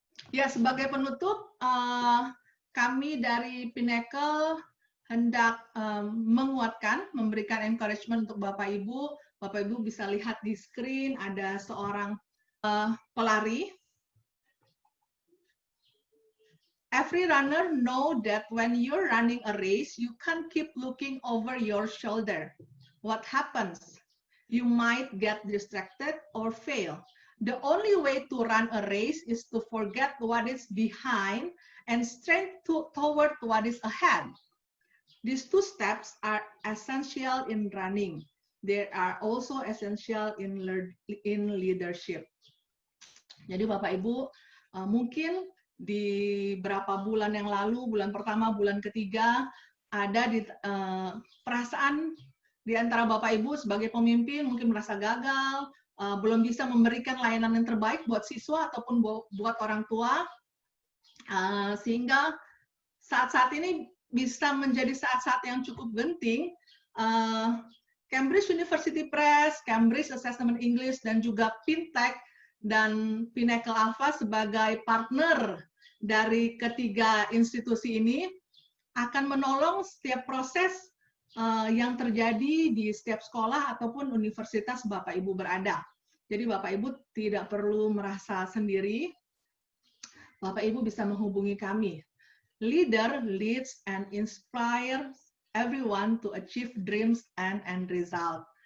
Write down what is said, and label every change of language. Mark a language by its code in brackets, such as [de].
[id] Ya, sebagai penutup, kami dari Pinnacle hendak menguatkan, memberikan encouragement untuk Bapak Ibu. Bapak Ibu bisa lihat di screen ada seorang pelari. [en] Every runner know that when you're running a race, you can't keep looking over your shoulder. What happens? You might get distracted or fail. The only way to run a race is to forget what is behind and straight toward what is ahead. These two steps are essential in running. They are also essential in leadership. [id] Jadi Bapak Ibu, mungkin di berapa bulan yang lalu, bulan pertama, bulan ketiga, ada di perasaan di antara Bapak Ibu sebagai pemimpin mungkin merasa gagal, belum bisa memberikan layanan yang terbaik buat siswa ataupun buat orang tua, sehingga saat-saat ini bisa menjadi saat-saat yang cukup genting. Cambridge University Press, Cambridge Assessment English, dan juga Fintech dan Pinnacle Alpha sebagai partner dari ketiga institusi ini akan menolong setiap proses yang terjadi di setiap sekolah ataupun universitas Bapak Ibu berada. Jadi Bapak Ibu tidak perlu merasa sendiri. Bapak Ibu bisa menghubungi kami. [en] Leader leads and inspires everyone to achieve dreams and end result.